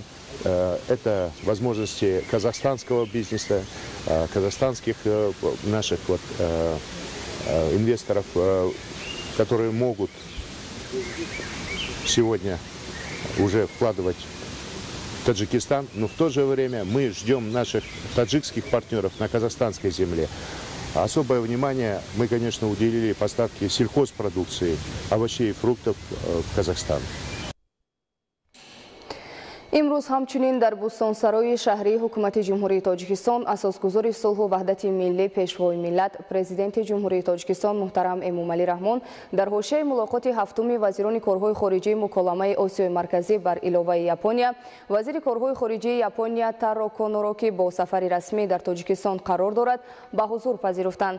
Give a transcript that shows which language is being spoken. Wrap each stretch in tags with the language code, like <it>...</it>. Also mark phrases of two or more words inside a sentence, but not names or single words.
<ru>Это возможности казахстанского бизнеса, казахстанских наших инвесторов, которые могут сегодня уже вкладывать в Таджикистан, но в то же время мы ждем наших таджикских партнеров на казахстанской земле. Особое внимание мы, конечно, уделили поставке сельхозпродукции, овощей и фруктов в Казахстан.</ru> <tg>имрӯз ҳамчунин дар Бустонсарои шаҳрии ҳукумати ҷумҳурии Тоҷикистон асосгузори сулҳу ваҳдати миллӣ, пешвои миллат, президенти ҷумҳурии Тоҷикистон муҳтарам Эмомалӣ Раҳмон дар ҳошияи мулоқоти ҳафтуми вазирони корҳои хориҷии муколамаи Осиёи марказӣ бар иловаи Япония, вазири корҳои хориҷии Япония Таро Коноро, ки бо сафари расмӣ дар Тоҷикистон қарор дорад, ба ҳузур пазируфтанд.</tg>